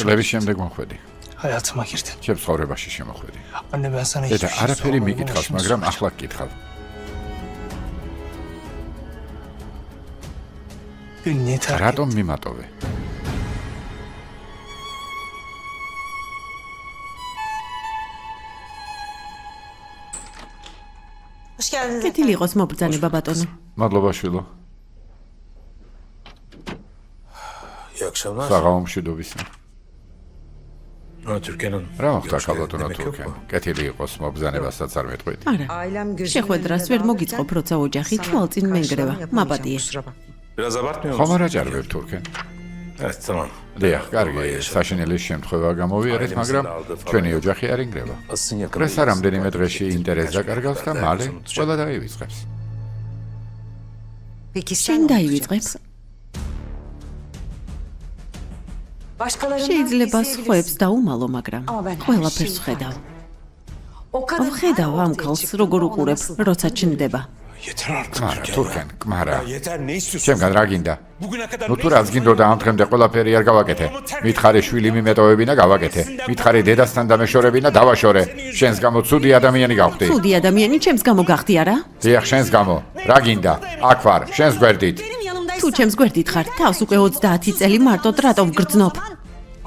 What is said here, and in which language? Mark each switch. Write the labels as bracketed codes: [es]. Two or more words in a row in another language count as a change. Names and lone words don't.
[ka] წლების შემდეგ მოხვედი. [tr] hayatıma girdi. [ka] ჩემს ცხოვრებაში შემოხვედი. [tr] Anne ben sana [ka] დედა, [tr] hiçbir şey [ka] არაფერი [tr] sormadım ama [ka] მიკითხავს, [tr] şimdi [ka] მაგრამ [tr] soracağım. [ka] ახლა გკითხავ. [tr] Beni niye terk ettin? [ka] რატომ მიმატოვე? [tr] Hoş geldiniz [ka] კეთილი იყოს მობრძანება ბატონო. მადლობა შვილო. [tr] İyi akşamlar. [ka] საღამო მშვიდობისა. Türkan Hanım. რა მოხდა [tr] Görüşmeden [ka] ქალბატონო [tr] demek yok [ka] თურქენ? [tr] mu? [ka] კეთილი იყოს მობრძანებასაც არ მეტყვით. არა. შეხვედრას ვერ მოგიწყობ, როცა ოჯახი თვალწინ მენგრევა. მაპატიე. [tr] Biraz abartmıyor [ka] ხომ [tr] musun? [ka] არ აჭარბებ თურქენ? [tr] Evet tamam. [ka] დიახ, კარგი, საშინელის შემთხვევა გამოვიარეთ, მაგრამ ჩვენი ოჯახი არ ინგრევა. Asın yakın. პრესა რამდენიმე დღეში ინტერესს დაკარგავს და მალე ყველა დაივიწყებს. შენ დაივიწყებ? შეიძლება სხვებს დაუმალო, მაგრამ ყველაფერს ვხედავ. ვხედავ ამ ქალს, როგორ უყურებ, როცა ჩნდება. [tr] Yeter artık. [ka] კმარა, თურქენ, კმარა. [tr] Yeter ne istiyorsun? [ka] ჩემგან რა გინდა? [tr] Bugüne kadar [ka] ნუ თუ რაც გინდოდა ამ დღემდე ყველაფერი არ გავაკეთე. მითხარი შვილი მიმეტოვებინა გავაკეთე. მითხარი დედასთან დამეშორებინა დავაშორე. შენს გამო ცუდი ადამიანი გავხდი. ცუდი ადამიანი ჩემს გამო გახდი არა? დიახ, შენს გამო. რა გინდა? აქ ვარ, შენს გვერდით. თუ ჩემს გვერდით ხარ, თავს უკვე 30 წელი მარტოდ რატომ გრძნობ?